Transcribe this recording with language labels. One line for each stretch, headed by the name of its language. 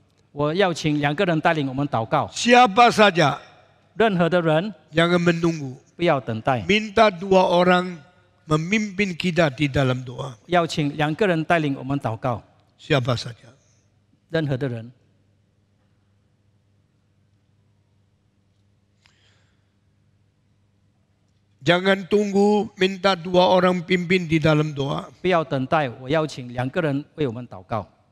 Chinese: 我要请2个人带领我们祷告，
Indonesian: Siapa saja,
Chinese: 任何的人
Indonesian: jangan menunggu.
Chinese: 不要等待，
Indonesian: Minta 2 orang memimpin kita di dalam doa.
Chinese: 要请2个人带领我们祷告，
Indonesian: Siapa saja.
Chinese: 任何的人。
Indonesian: Jangan tunggu, minta 2 orang pimpin di dalam doa.
Chinese: 不要等待，我邀请2个人为我们祷告。